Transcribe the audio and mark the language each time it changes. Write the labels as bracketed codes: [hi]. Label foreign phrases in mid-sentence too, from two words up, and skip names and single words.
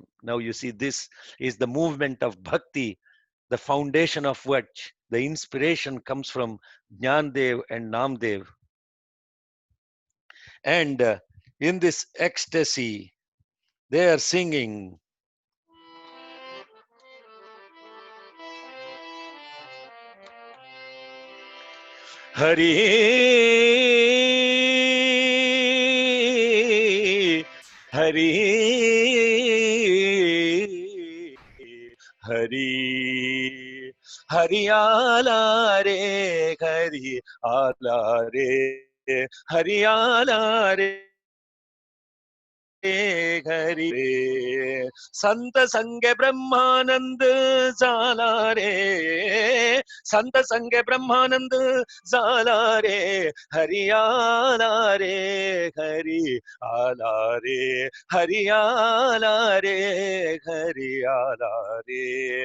[en] Now you see, this is the movement of bhakti, the foundation of which the inspiration comes from Jnanadev and Namdev. And in this ecstasy, they are singing, [mr] Hari, Hari, Hari, Haryala re, Hari ala re, Haryala re, Hari re. संत संग ब्रह्मानंद झाला रे, संत संग ब्रह्मानंद झाला रे, हरि आला रे, हरि आला रे, हरि आला रे, हरि आला रे.